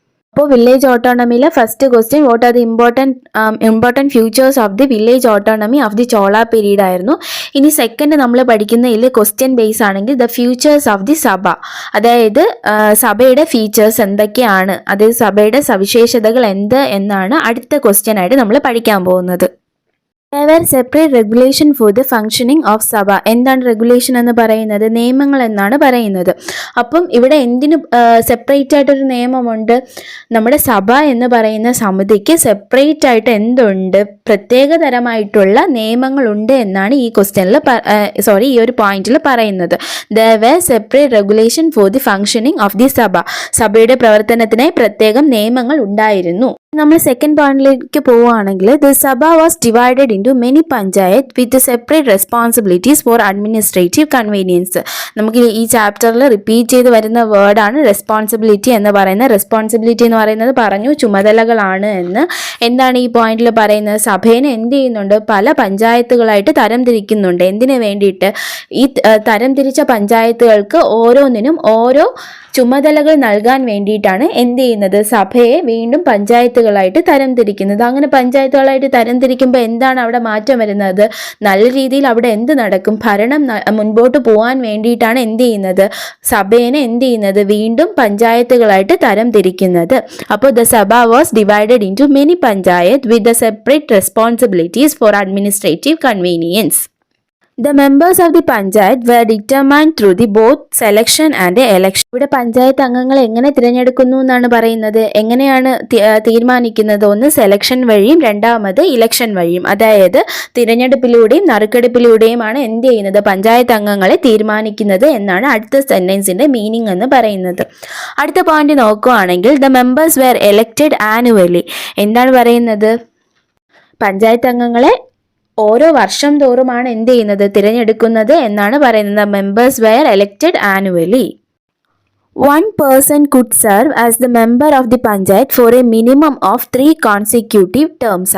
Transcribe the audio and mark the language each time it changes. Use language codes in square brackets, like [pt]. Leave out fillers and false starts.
[ml] അപ്പോൾ village ഓട്ടോണമിയിലെ first question, [en] what are the important futures of the village autonomy of the Chola period [ml] ആയിരുന്നു. ഇനി second നമ്മൾ പഠിക്കുന്ന ഇതിൽ ക്വസ്റ്റ്യൻ ബേസ് ആണെങ്കിൽ [en] the futures of the sabha, [ml] അതായത് സഭയുടെ ഫീച്ചേഴ്സ് എന്തൊക്കെയാണ്, അതായത് സഭയുടെ സവിശേഷതകൾ എന്ത് എന്നാണ് അടുത്ത ക്വസ്റ്റ്യൻ ആയിട്ട് നമ്മൾ പഠിക്കാൻ പോകുന്നത്. [en] There were separate regulation for the functioning of sabha. [ml] എന്താണ് റെഗുലേഷൻ എന്ന് പറയുന്നത്? നിയമങ്ങൾ എന്നാണ് പറയുന്നത്. അപ്പം ഇവിടെ എന്തിന് സെപ്പറേറ്റ് ആയിട്ടൊരു നിയമമുണ്ട്? നമ്മുടെ സഭ എന്ന് പറയുന്ന സമിതിക്ക് സെപ്പറേറ്റ് ആയിട്ട് എന്തുണ്ട്? പ്രത്യേക തരമായിട്ടുള്ള നിയമങ്ങളുണ്ട് എന്നാണ് ഈ ക്വസ്റ്റ്യനിൽ ഈ ഒരു പോയിന്റിൽ പറയുന്നത്. [en] There were separate regulation for the functioning of the sabha. [ml] സഭയുടെ പ്രവർത്തനത്തിനായി പ്രത്യേകം നിയമങ്ങൾ ഉണ്ടായിരുന്നു. നമ്മൾ സെക്കൻഡ് പോയിന്റിലേക്ക് പോവുകയാണെങ്കിൽ [en] The sabha was divided into many panchayat with separate responsibilities for administrative convenience. [ml] നമുക്ക് ഈ ചാപ്റ്ററിൽ റിപ്പീറ്റ് ചെയ്ത് വരുന്ന വേർഡാണ് റെസ്പോൺസിബിലിറ്റി എന്ന് പറയുന്നത്. റെസ്പോൺസിബിലിറ്റി എന്ന് പറയുന്നത് പറഞ്ഞു ചുമതലകളാണ് എന്ന്. എന്താണ് ഈ പോയിന്റിൽ പറയുന്നത്? സഭേനെ എന്ത് ചെയ്യുന്നുണ്ട്? പല പഞ്ചായത്തുകളായിട്ട് തരം തിരിക്കുന്നുണ്ട്. എന്തിനു വേണ്ടിയിട്ട്? ഈ തരം തിരിച്ച പഞ്ചായത്തുകൾക്ക് ഓരോന്നിനും ഓരോ ചുമതലകൾ നൽകാൻ വേണ്ടിയിട്ടാണ് എന്ത് ചെയ്യുന്നത്? സഭയെ വീണ്ടും പഞ്ചായത്തുകളായിട്ട് തരം തിരിക്കുന്നത്. അങ്ങനെ പഞ്ചായത്തുകളായിട്ട് തരം തിരിക്കുമ്പോൾ എന്താണ് അവിടെ മാറ്റം വരുന്നത്? നല്ല രീതിയിൽ അവിടെ എന്ത് നടക്കും? ഭരണം മുൻപോട്ട് പോകാൻ വേണ്ടിയിട്ടാണ് എന്ത് ചെയ്യുന്നത്? സഭേനെ എന്ത് ചെയ്യുന്നത്? വീണ്ടും പഞ്ചായത്തുകളായിട്ട് തരം തിരിക്കുന്നത്. അപ്പോൾ [en] The sabha was divided into many panchayat with the separate responsibilities for administrative convenience. The members of the panchayat were determined through the both selection and election. [ml] ഇവിടെ പഞ്ചായത്ത് അംഗങ്ങളെ എങ്ങനെ തിരഞ്ഞെടുക്കുന്നു എന്നാണ് പറയുന്നത്. എങ്ങനെയാണ് തീരുമാനിക്കുന്നത്? ഒന്ന് സെലക്ഷൻ വഴിയും രണ്ടാമത് ഇലക്ഷൻ വഴിയും. അതായത് തിരഞ്ഞെടുപ്പിലൂടെയും നറുക്കെടുപ്പിലൂടെയുമാണ് എന്ത് ചെയ്യുന്നത്? പഞ്ചായത്ത് അംഗങ്ങളെ തീരുമാനിക്കുന്നത് എന്നാണ് അടുത്ത സെന്റൻസിന്റെ മീനിങ് എന്ന് പറയുന്നത്. അടുത്ത പോയിന്റ് നോക്കുകയാണെങ്കിൽ [en] The members were elected annually. [ml] എന്താണ് പറയുന്നത്? പഞ്ചായത്ത് അംഗങ്ങളെ ഓരോ വർഷം തോറുമാണ് എന്ത് ചെയ്യുന്നത്? തിരഞ്ഞെടുക്കുന്നത് എന്നാണ് പറയുന്നത്. [en] Members were elected annually. One person could serve as the member of the panchayat for a minimum of 3 consecutive terms.